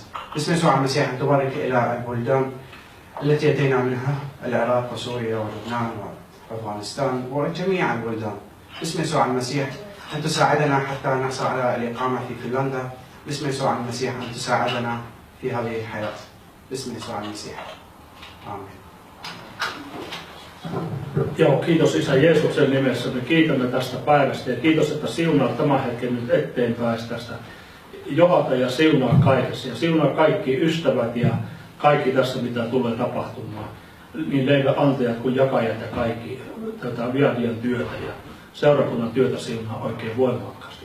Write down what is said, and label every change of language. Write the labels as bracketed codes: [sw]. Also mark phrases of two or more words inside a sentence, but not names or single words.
[ar] باسم يسوع المسيح أن تبارك إلى البلدان التي أتينا منها، العراق وسوريا ولبنان وأفغانستان وجميع البلدان. باسم يسوع المسيح أن تساعدنا حتى نحصل على الإقامة في فنلندا. باسم يسوع المسيح أن تساعدنا في هذه الحياة. باسم يسوع المسيح. آمين. [fi] Joo, kiitos Isä Jeesuksen nimessä. Me kiitämme tästä päivästä ja kiitos, että siunaa tämän hetken nyt eteenpäin tästä. Johata ja siunaa kaikessa ja siunaa kaikki ystävät ja kaikki tässä, mitä tulee tapahtumaan. Niin leiväantajat kuin jakajat ja kaikki tätä Viadian työtä ja seurakunnan työtä siunaa oikein voimakkaasti.